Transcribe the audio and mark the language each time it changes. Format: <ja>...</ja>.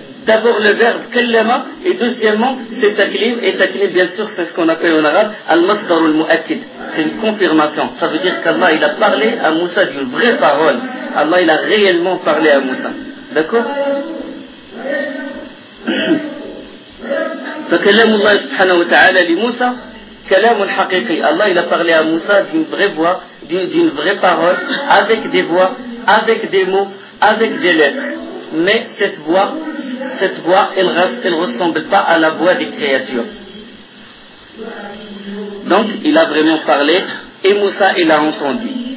<fr>D'abord le verbe kallama, et deuxièmement c'est taklim, et taklim bien sûr c'est ce qu'on appelle en arabe al-masdar al-mu'attid, c'est une confirmation. Ça veut dire qu'Allah il a parlé à Moussa d'une vraie parole. Allah il a réellement parlé à Moussa. D'accord.</fr> <ar>فكلم الله سبحانه وتعالى لموسى كلام حقيقي.</ar> <fr>Allah il a parlé à Moussa d'une vraie voix, d'une vraie parole, avec des voix, avec des mots, avec des lettres. Mais cette voix, elle ressemble pas à la voix des créatures. Donc, il a vraiment parlé et Moussa il a entendu.</fr>